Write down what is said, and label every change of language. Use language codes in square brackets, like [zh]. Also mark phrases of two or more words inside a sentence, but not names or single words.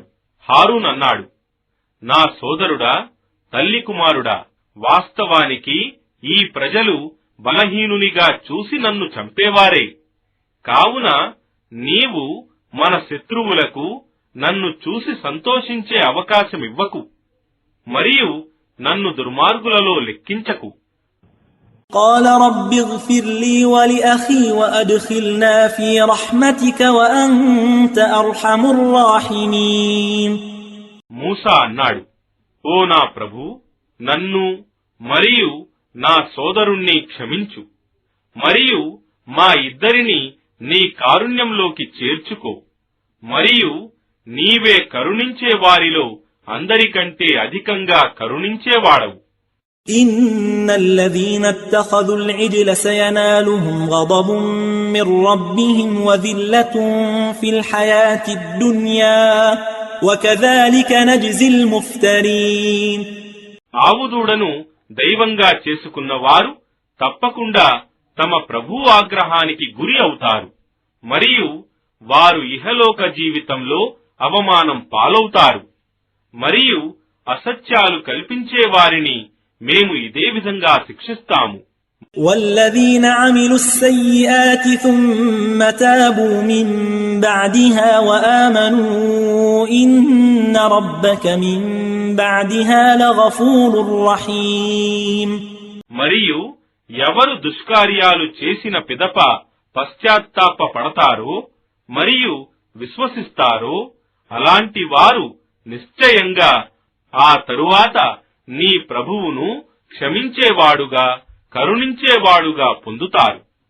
[te] హారూన్ అన్నాడు, నా సోదరుడా, తల్లి కుమారుడా, వాస్తవానికి ఈ ప్రజలు బలహీనునిగా చూసి నన్ను చంపేవారే. కావున నీవు మన శత్రువులకు నన్ను చూసి సంతోషించే అవకాశమివ్వకు, మరియు నన్ను దుర్మార్గులలో లెక్కించకు. [ar] قال رب اغفر لي ولأخي وأدخلنا في رحمتك وأنت أرحم الراحمين. [te] మూసా అన్నాడు, ఓ నా ప్రభు, నన్ను మరియు నా సోదరుణ్ణి క్షమించు, మరియు మా ఇద్దరిని నీ కారుణ్యంలోకి చేర్చుకో, మరియు నీవే కరుణించే వారిలో అందరికంటే అధికంగా కరుణించేవాడవు. [ar] إن الذين اتخذوا العجل سينالهم غضب من ربهم وذلة في الحياة الدنيا وكذلك نجزي المفترين. [te] ఆవుదూడను దైవంగా చేసుకున్న వారు తప్పకుండా తమ ప్రభు ఆగ్రహానికి గురి అవుతారు, మరియు వారు ఇహలోక జీవితంలో అవమానం పాలవుతారు. మరియు అసత్యాలు కల్పించే వారిని మేము ఇదే విధంగా శిక్షిస్తాము. [ar] والذين عملوا السيئات ثم تابوا من بعدها وآمنوا إن ربك من بعدها لغفور رحيم. [te] మరియు ఎవరు దుష్కార్యాలు చేసిన పిదప పశ్చాత్తాప పడతారో మరియు విశ్వసిస్తారో అలాంటి వారు నిశ్చయంగా ఆ తరువాత నీ ప్రభువును క్షమించేవాడుగా కరుణించేవాడుగా పొందుతారు.